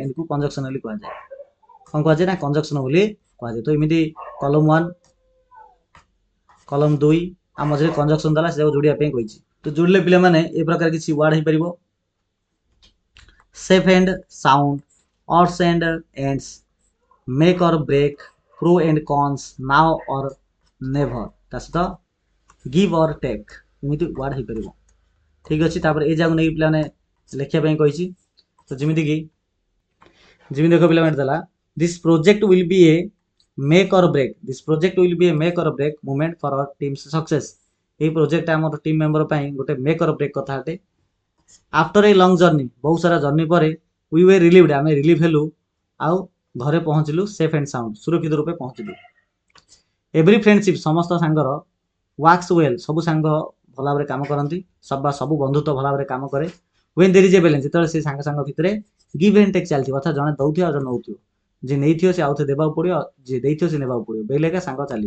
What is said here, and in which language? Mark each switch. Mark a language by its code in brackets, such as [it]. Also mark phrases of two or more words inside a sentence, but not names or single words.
[or] ଏଣ୍ଡକୁ କଞ୍ଜକ୍ସନ ବୋଲି କୁହାଯାଏ। କ'ଣ କୁହାଯାଏ ନା କଞ୍ଜକ୍ସନ ବୋଲି କୁହାଯାଏ। ତ ଏମିତି କଲମ 1 କଲମ 2 ଆଉ ମଝିରେ କଞ୍ଜକ୍ସନ ଦେଲା, ସେଟାକୁ ଯୋଡ଼ିବା ପାଇଁ କହିଛି। ତ ଯୋଡ଼ିଲେ ପିଲାମାନେ ଏ ପ୍ରକାର କିଛି ୱାର୍ଡ ହେଇପାରିବ। [en] safe and sound, odds and ends, make or break, pro and cons, now or never, [or] ତା ସହିତ [en] give or take, [or] ଏମିତି ୱାର୍ଡ ହେଇପାରିବ। ଠିକ୍ ଅଛି। ତାପରେ ଏ ଯାକୁ ନେଇକି ପିଲାମାନେ ଲେଖିବା ପାଇଁ କହିଛି। ତ ଯେମିତି ଦେଖ ପିଲାମାନେ ଦେଲା, [en] this project will be a make or break, this project will be a make or break moment for our team's success, [or] এই ପ୍ରୋଜେକ୍ଟଟା ଆମର ଟିମ୍ ମେମ୍ବର ପାଇଁ ଗୋଟେ [en] make or break [or] କଥା ଅଟେ। [en] after a long journey, [or] ବହୁତ ସାରା ଜର୍ଣ୍ଣି ପରେ, [en] we were relieved, [or] ଆମେ ରିଲିଭ୍ ହେଲୁ ଆଉ ଘରେ ପହଞ୍ଚିଲୁ [en] safe and sound, [or] ସୁରକ୍ଷିତ ରୂପେ ପହଞ୍ଚିଲୁ। [en] every friendship, [or] ସମସ୍ତ ସାଙ୍ଗର [en] works well, [or] ସବୁ ସାଙ୍ଗ ଭଲ ଭାବରେ କାମ କରନ୍ତି, ସବୁ ବନ୍ଧୁତ୍ୱ ଭଲ ଭାବରେ କାମ କରେ। [en] when there is a balance, [or] ଯେତେବେଳେ ସେ ସାଙ୍ଗ ଭିତରେ [en] give and take [or] ଚାଲିଥିବ, ଅର୍ଥାତ୍ ଜଣେ ଦେଉଥିବ ଆଉ ଜଣେ ନେଉଥିବ, ଯିଏ ନେଇଥିବ ସେ ଆଉଥରେ ଦେବାକୁ ପଡ଼ିବ, ଯିଏ ଦେଇଥିବ ସେ ନେବାକୁ ପଡ଼ିବ, ବେଲେ ଏକା ସାଙ୍ଗ ଚାଲିବ।